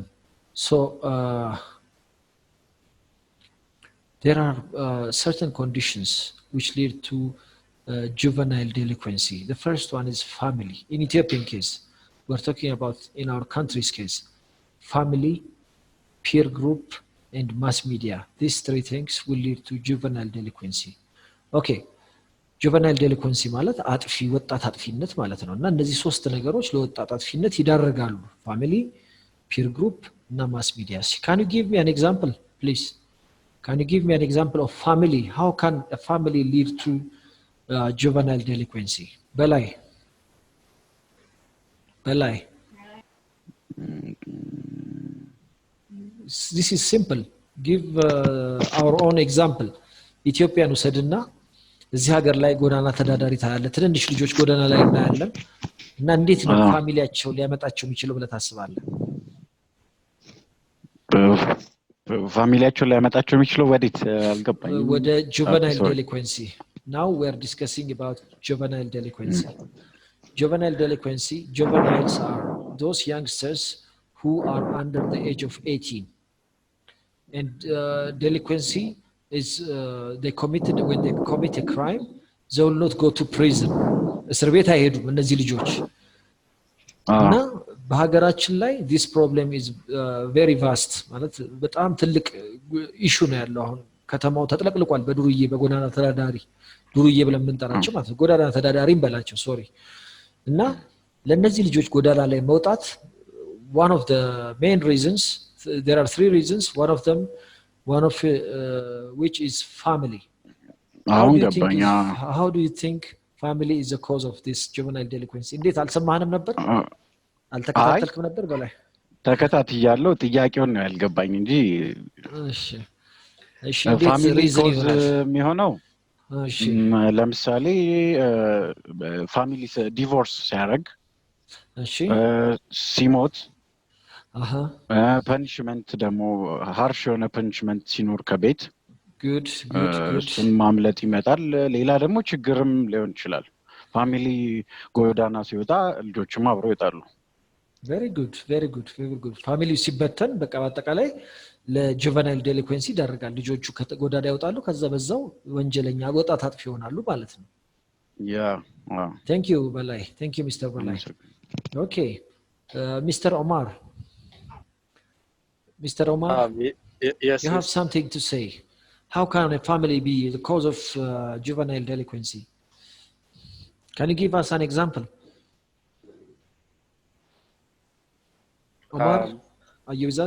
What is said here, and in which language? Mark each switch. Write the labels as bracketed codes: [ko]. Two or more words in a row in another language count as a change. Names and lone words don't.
[en] So there are certain conditions which lead to juvenile delinquency. The first one is family. In Ethiopian case, we're talking about in our country's case, family, peer group, and mass media. These three things will lead to juvenile delinquency. Okay, juvenile delinquency [am] ማለት አጥፊ ወጣት አጥፊነት ማለት ነው። እና እነዚህ ሶስት ነገሮች ለወጣት አጥፊነት ይዳረጋሉ። [en] family, peer group [am] እና [en] mass media. Can you give me an example, please? Can you give me an example of family? How can a family lead to juvenile delinquency? በላይ This is simple. Give our own example. [am] ኢትዮጵያን ውሰድና እዚህ ሀገር ላይ ጎዳና ተዳዳሪ ታያለ፣ ትንንሽ ልጆች ጎዳና ላይ እናያለን። እና እንዴት ነው ፋሚሊያቸው ሊያመጣቸው የሚችለው ብለህ ታስባለህ? ፋሚሊያቸው ሊያመጣቸው የሚችለው ወዴት አልገባኝም። [en] ወደ juvenile delinquency. Now we are discussing about juvenile delinquency. Juveniles are those youngsters who are under the age of 18. And delinquency is when they commit a crime, they will not go to prison. [am] እስር ቤት አይሄዱም እነዚህ ልጆች እና በሀገራችን ላይ [en] this problem is very vast [am] ማለት በጣም ትልቅ ኢሹ ነው ያለው አሁን ከተማው ተጥለቅልቋል በዱርዬ በጎዳና ተዳዳሪ ዱርዬ ብለን የምንጠራቸው ማለት ጎዳና ተዳዳሪም በላቸው ሶሪ እና ለነዚህ ልጆች ጎዳና ላይ መውጣት [en] one of the main reasons there are 3 reasons one of which is family how do you think family is the cause of this juvenile delinquency [am] እንዴት አልሰማህንም ነበር አልተከታተልክም ነበር በላይ ተከታትያለሁ ጥያቄውን ነው ያልገባኝ እንጂ እሺ [en] family cause [am] የሚሆነው እሺ ለምሳሌ [en] family divorce [am] ሲያደርግ እሺ ሲሞት ፐኒሽመንት ደግሞ ሃርሽ የሆነ ፐኒሽመንት ሲኖር ከቤት [en] good [am] እሱን ማምለጥ ይመጣል ሌላ ደግሞ ችግርም ሊሆን ይችላል ፋሚሊ ጎዳና ሲወጣ ልጆችም አብረው ይወጣሉ [en] very good [am] ፋሚሊ ሲበተን በቃ በአጠቃላይ ለጁቨናይል ዴሊኩዌንሲ ይዳርጋል ልጆቹ ከጎዳና ይወጣሉ ከዛ በዛው ወንጀለኛ ወጣት አጥፊ ይሆናሉ ማለት ነው [en] thank you [am] በላይ [en] thank you Mr. በላይ okay Mr. Omar yes you have something to say how can a family be the cause of juvenile delinquency can you give us an example Omar are you with us